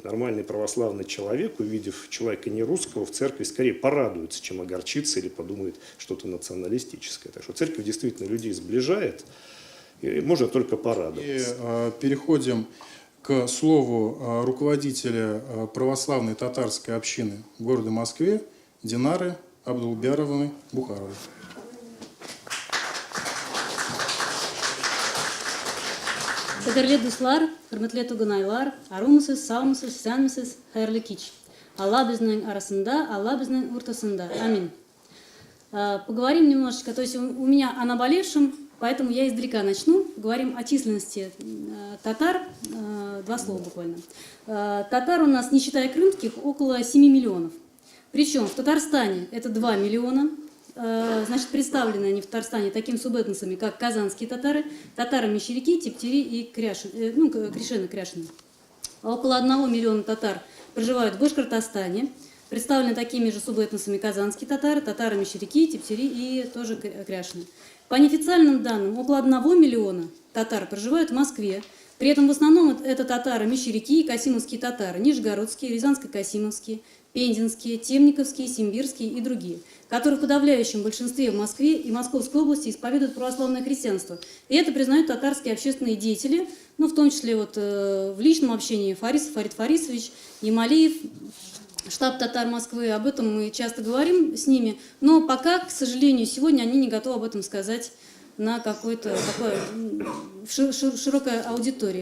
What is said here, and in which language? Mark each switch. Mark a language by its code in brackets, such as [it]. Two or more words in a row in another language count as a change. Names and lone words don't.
[ru] Нормальный православный человек, увидев человека не русского в церкви, скорее порадуется, чем огорчится или подумает что-то националистическое. Так что церковь действительно людей сближает, и можно только порадоваться. И переходим к слову руководителя православной татарской общины в городе Москве Динары Абдулбяровны Бухаровой. [tt] Кадерле дуслар, хөрмәтле тугынайлар, арумысыз, саумысыз, сәнмесез, хәерле кич. Алла безнең арасында, Алла безнең уртасында. Амин. [ru] Поговорим немножечко, то есть у меня о наболевшем, поэтому я издалека начну. Говорим о численности татар, 2 слова буквально. Татар у нас, не считая крымских, около 7 миллионов. Причем в Татарстане это 2 миллиона. Значит, представлены они в Татарстане такими субэтносами, как казанские татары, татары-мещеряки, тептери и кряшины. Около 1 миллиона татар проживают в Башкортостане, представлены такими же субэтносами казанские татары, татары-мещеряки, тептери и тоже кряшины. По неофициальным данным, около 1 миллиона татар проживают в Москве. При этом в основном это татары-мещеряки и касимовские татары, нижегородские, рязанско-касимовские, пензенские, темниковские, симбирские и другие, которые в подавляющем большинстве в Москве и Московской области исповедуют православное христианство. И это признают татарские общественные деятели, ну, в том числе вот, в личном общении Фарисов, Фарид Фарисович, Ямалиев, штаб татар Москвы. Об этом мы часто говорим с ними, но пока, к сожалению, сегодня они не готовы об этом сказать на какой-то такой широкой аудитории.